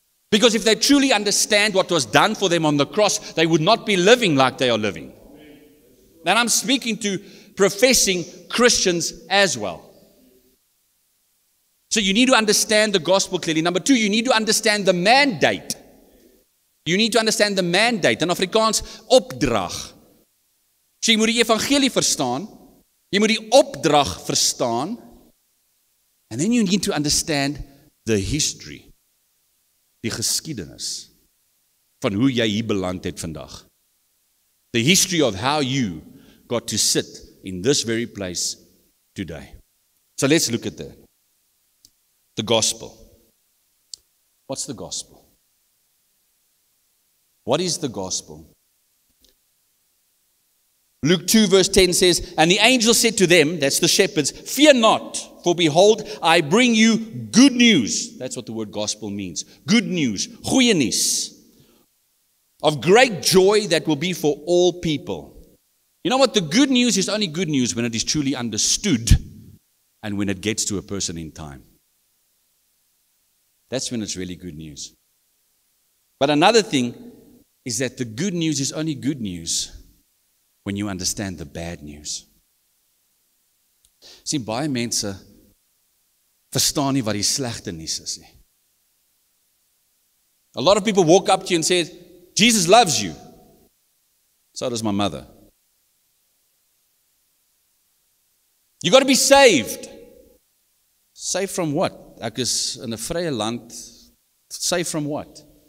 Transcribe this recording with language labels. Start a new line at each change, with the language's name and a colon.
English: Because if they truly understand what was done for them on the cross, they would not be living like they are living. And I'm speaking to professing Christians as well. So you need to understand the gospel clearly. Number 2, you need to understand the mandate. You need to understand the mandate. In Afrikaans, opdrag.
Afrikaans: So jy moet die evangelie verstaan. Jy moet die opdrag verstaan.
English: And then you need to understand the history.
Afrikaans: Die geskiedenis van hoe jy hier beland het vandag.
English: The history of how you got to sit in this very place today. So let's look at that. The gospel. What's the gospel? What is the gospel? Luke 2 verse 10 says, and the angel said to them, that's the shepherds, fear not, for behold, I bring you good news. That's what the word gospel means. Good news,
Afrikaans: goeie nuus,
English: of great joy that will be for all people. You know what? The good news is only good news when it is truly understood and when it gets to a person in time. That's when it's really good news. But another thing is that the good news is only good news when you understand the bad news.
Afrikaans: Sien, baie mense verstaan nie wat die slegte nuus is nie.
English: A lot of people walk up to you and say, Jesus loves you. So does my mother. You got to be saved. Saved from what?
Afrikaans: Ek is in 'n vrye land.
English: Saved from what?